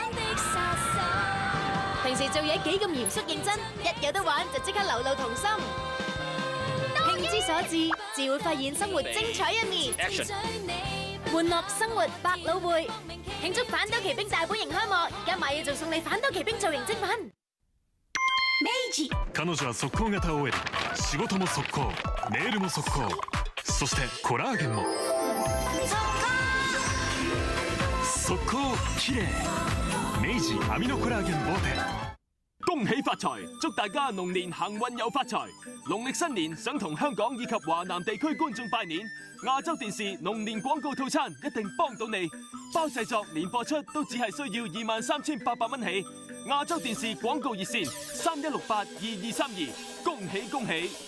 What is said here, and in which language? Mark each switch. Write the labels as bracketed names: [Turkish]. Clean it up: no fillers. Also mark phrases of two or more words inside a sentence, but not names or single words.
[Cantonese] 平時做嘢幾咁嚴肅認真，一有得玩就即刻流露童心。興之所至，自會發現生活精彩一面。玩樂生活百老匯，慶祝反斗奇兵大本營開幕，而家買嘢仲送你反斗奇兵造型精品。 [Japanese] 明治。彼女は速攻型 OL、仕事も速攻、メールも速攻、そしてコラーゲンも速攻綺麗。明治アミノコラーゲンボーテ。 [Cantonese] 恭喜發財，祝大家龍年行運又發財。農曆新年想同香港以及華南地區觀眾拜年，亞洲電視龍年廣告套餐一定幫到你，包製作連播出都只係需要23,800蚊起。亞洲電視廣告熱線31682232，恭喜恭喜！